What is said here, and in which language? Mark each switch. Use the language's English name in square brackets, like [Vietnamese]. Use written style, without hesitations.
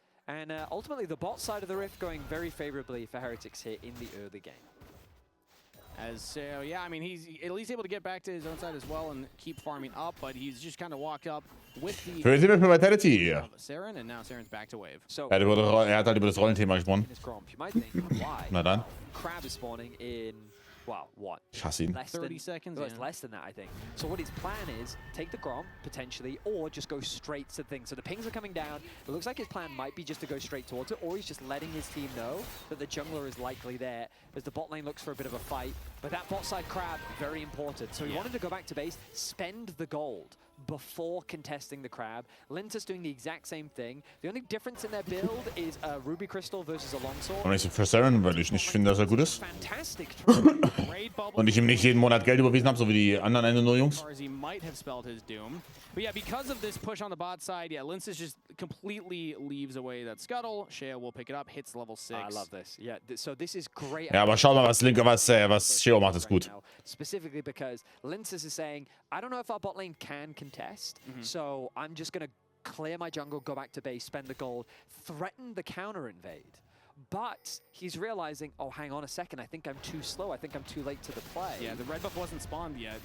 [English] And ultimately, the bot side of the Rift going very favorably for Heretics here in the early game. Yeah, I mean, he's at least able to get back to his own side as well and keep farming up, but he's just kind of walked up with the Vitality. Saren, and now Saren's back to wave. So, [German] Er hat halt über das Rollenthema gesprochen. [English] You might think, why? [German] Na dann. [English] Crab is spawning in, well, what? [German] Ich hasse ihn. [English] Less 30 than, seconds, well, it's yeah. less than that, I think. So what his plan is, take the Grom, potentially, or just go straight to the thing. So the pings are coming down. It looks like his plan might be just to go straight towards it, or he's just letting his team know that the jungler is likely there as the bot lane looks for a bit of a fight. But that bot side Crab, very important. So he wanted to go back to base, spend the gold before contesting the Crab. Lintus doing the exact same thing. The only difference in their build is a Ruby Crystal versus a Longsword. [German] Und ich für Saren, weil ich nicht finde, dass er gut ist. [English] Fantastic. [German] Und ich ihm nicht jeden Monat Geld überwiesen habe, so wie die anderen Ende nur Jungs. [English] He might have spelled his doom. But yeah, because of this push on the bot side, yeah, Linus just completely leaves away that Scuttle. Shea will pick it up, hits level 6. I love this. Yeah, so this is great. [German] Ja, aber schau mal, was Sheo macht, ist gut. [English] Specifically because Linus is saying, I don't know if our bot lane can contest, so I'm just going to clear my jungle, go back to base, spend the gold, threaten the counter invade. But he's realizing, oh, hang on a second, I think I'm too slow. I think I'm too late to the play. Yeah, the red buff wasn't spawned yet.